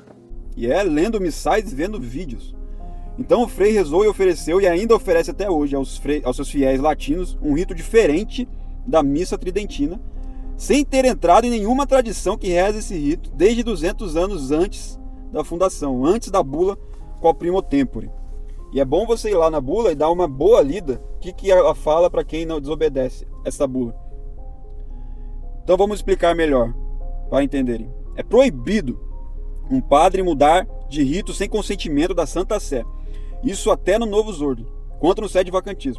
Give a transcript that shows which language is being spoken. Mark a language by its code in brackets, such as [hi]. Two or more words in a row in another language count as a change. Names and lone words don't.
[pt] E lendo missais e vendo vídeos. Então o Frei rezou e ofereceu, e ainda oferece até hoje aos seus fiéis latinos, um rito diferente da missa tridentina, sem ter entrado em nenhuma tradição que reza esse rito desde 200 anos antes da fundação, antes da bula [la] quo primo tempore. [pt] E é bom você ir lá na bula e dar uma boa lida, o que ela fala para quem não desobedece essa bula. Então vamos explicar melhor, para entenderem. É proibido um padre mudar de rito sem consentimento da Santa Sé. Isso até no [la] Novus Ordo, [pt] quanto no sede vacantismo.